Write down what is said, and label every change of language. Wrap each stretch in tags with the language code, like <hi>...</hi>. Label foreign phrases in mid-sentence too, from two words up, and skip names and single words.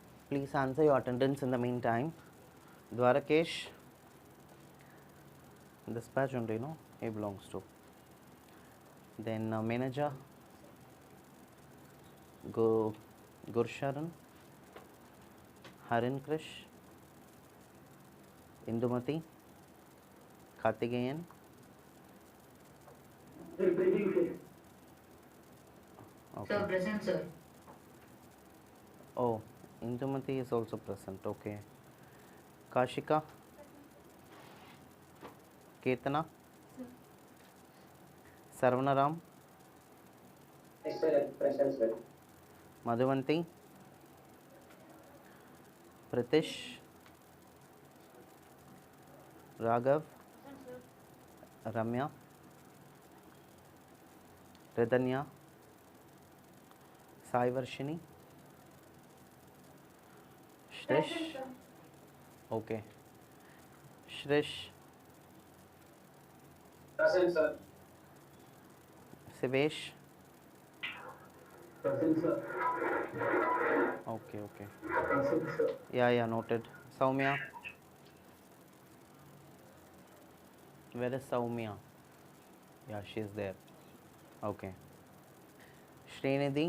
<en>Please answer your attendance in the meantime. Dwarakesh, this batch only, no? He belongs to. Then manager, Gursharan, Harin Krish, Indumati, Kartigeyan. Okay. Sir, present, sir. Oh, Indumati is also present. Okay. Kashika, Ketana, Sarvanaram, Yes, sir. Present, sir. Madhuvanti, Pritish, Raghav, Ramya, Ridanya, Sai Varshini, Shrish. Okay. Shrish, Present, sir. Sivesh. Present, sir. Okay, okay. Present, sir. Yeah, noted. Soumya. Where is Soumya? Yeah, she is there. Okay. Srinidhi,</en>